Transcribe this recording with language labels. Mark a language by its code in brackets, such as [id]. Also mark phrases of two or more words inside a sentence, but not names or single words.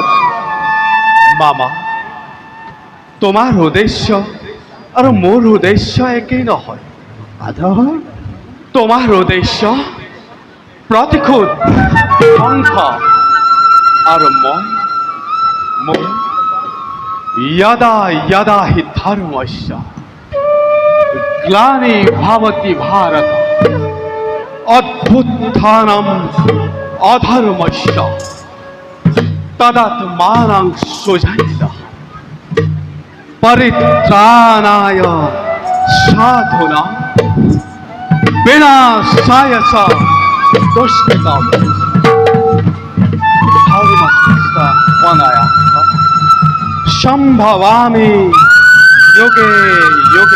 [as] মামা, তোমাৰ উদ্দেশ্য আৰু মোৰ উদ্দেশ্য একেই নহয়। মাধৱ, তোমাৰ উদ্দেশ্য প্ৰতিশোধ ধ্বংস, আৰু [sa] यदा यदा हि धर्मस्य ग्लानि भवति भारत अभ्युत्थानम् अधर्मस्य तदात्मानं सृजन्तः परित्राणाय साधूनां विनाशाय च दुष्कृतां धर्मसंस्थापनाय संभवामि युगे युगे।